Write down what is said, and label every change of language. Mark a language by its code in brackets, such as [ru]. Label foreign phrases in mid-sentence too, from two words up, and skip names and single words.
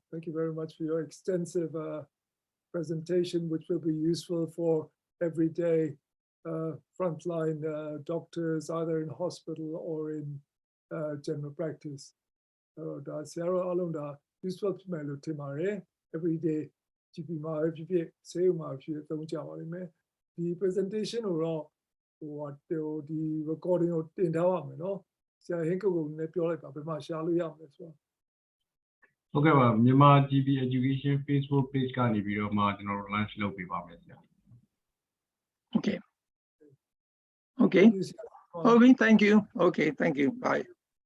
[en] Thank you very much for your extensive presentation, which will be useful for everyday frontline doctors, either in hospital or in general practice. That's useful to me everyday GP the presentation or the recording or [my] ဆရာဟင်းကုတ်ကိုလည်းပြောလိုက်ပါဘယ်မှာရှာလို့ရမလဲဆိုတော့ ဟုတ်ကဲ့ပါမြန်မာ GP Education Facebook page ကနေပြီးတော့မှကျွန်တော်တို့ launch လုပ်ပေးပါမယ်ဆရာ [en] Okay. Okay. Okay, thank you. Okay, thank you. Bye.